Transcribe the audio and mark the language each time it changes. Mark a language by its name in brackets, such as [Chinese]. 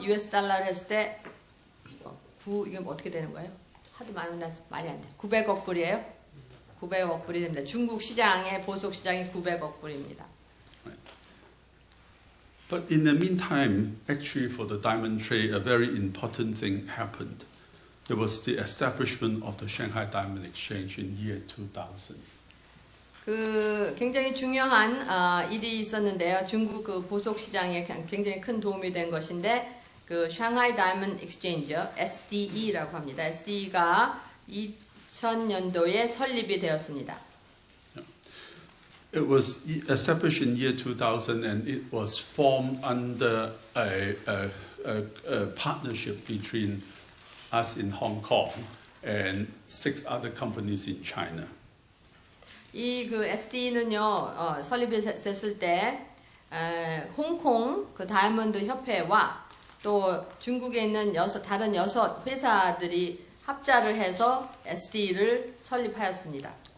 [Korean] US 달러를 했을 때 이게 어떻게 되는 거예요? 하도 많으면 말이 안 돼. 900억 불이에요? 900억 불이 됩니다. 중국 시장의 보석 시장이 900억 불입니다. [English] But in the meantime, actually for the diamond trade, a very important thing happened. There was the establishment of the Shanghai Diamond Exchange in year 2000. [Korean] 굉장히 중요한 일이 있었는데요. 중국 그 보석 시장에 굉장히 큰 도움이 된 것인데 그 Shanghai Diamond Exchange, SDE라고 합니다. SDE가 2000년도에 설립이 되었습니다. [English] It was established in year 2000 and it was formed under a partnership between us in Hong Kong and 6 other companies in China. [Korean] 이 그 SD는요 설립이 됐을 때 홍콩 그 다이아몬드 협회와 또 중국에 있는 다른 6 회사들이 합작을 해서 SD를 설립하였습니다.